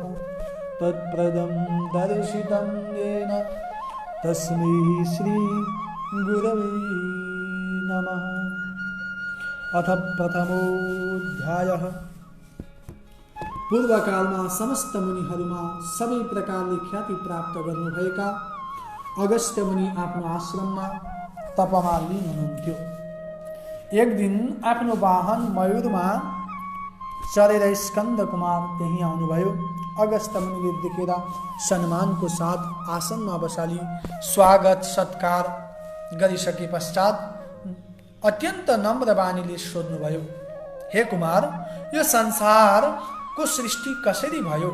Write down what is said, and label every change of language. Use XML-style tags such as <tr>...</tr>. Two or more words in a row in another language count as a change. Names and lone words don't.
<sa>तत्पदं दर्शितं येन तस्मै श्री गुरवे नमः। अथ प्रथमोऽध्यायः।</sa> <ne>पूर्वकालमा समस्त मुनिहरूमा सबै प्रकारले ख्याति प्राप्त गर्नुभएका अगस्त्य मुनि आफ्नो आश्रममा तपमा लीन हुनुहुन्थ्यो। एक दिन आफ्नो वाहन मयूरमा चढेर स्कन्द कुमार त्यही आउनुभयो। अगस्त्य मुनिले देखेर सम्मानको साथ आसनमा बसाली स्वागत सत्कार गरिसके पश्चात अत्यन्त नम्र बानीले सोध्नुभयो, हे कुमार, यो संसारको सृष्टि कसरी भयो?</ne>